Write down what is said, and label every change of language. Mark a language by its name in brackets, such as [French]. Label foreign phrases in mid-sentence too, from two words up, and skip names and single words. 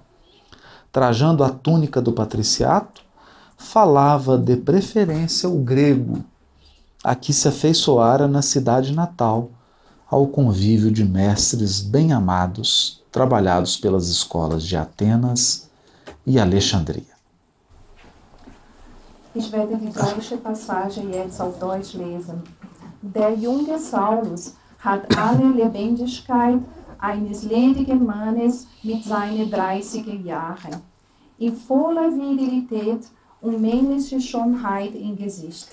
[Portuguese] Trajando a túnica do patriciato, falava de preferência o grego, a que se afeiçoara na cidade natal, ao convívio de mestres bem-amados, trabalhados pelas escolas de Atenas e Alexandria. [German] Ich werde die gleiche Passage jetzt auf Deutsch lesen. Der junge Saulus hat alle Lebendigkeit eines ledigen Mannes mit seinen 30 Jahren, in voller Virilität und männlicher Schönheit im Gesicht.